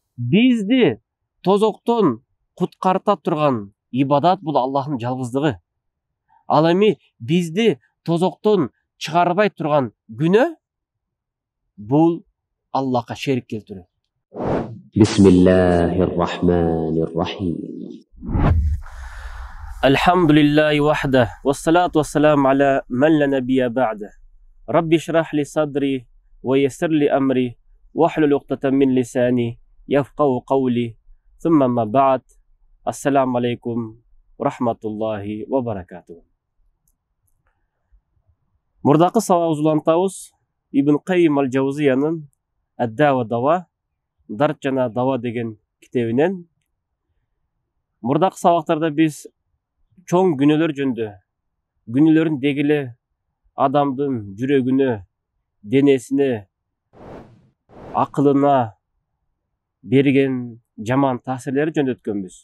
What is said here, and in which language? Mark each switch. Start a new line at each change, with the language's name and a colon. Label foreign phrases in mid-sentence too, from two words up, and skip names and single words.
Kyrgyz: Бизди тозоктон куткарта турган ибадат бул Аллахтын жалгыздыгы. Ал эми бизди тозоктон чыгарбай турган күнөө бул Аллахка шерик келтирүү.
Arabic: بسم الله الرحمن الرحيم. الحمد لله وحده والصلاة والسلام على من لا نبي بعده. رب اشرح لي صدري ويسر لي أمري واحلل عقدة من لساني يفقهوا قولي ثم أما بعد. السلام عليكم ورحمة الله وبركاته.
Kyrgyz: Мурдакы сабак улантабыз Ибн Каййим аль-Жаузиянын Ад-Дава дава, Дарт жана дава деген китебинен. Мурдакы сабактарда биз чоң күнөөлөр жөнүндө, күнөөлөрдүн дегиле адамдын жүрөгүнө, денесине, акылына берген жаман таасирлери жөнүндө өткөнбүз.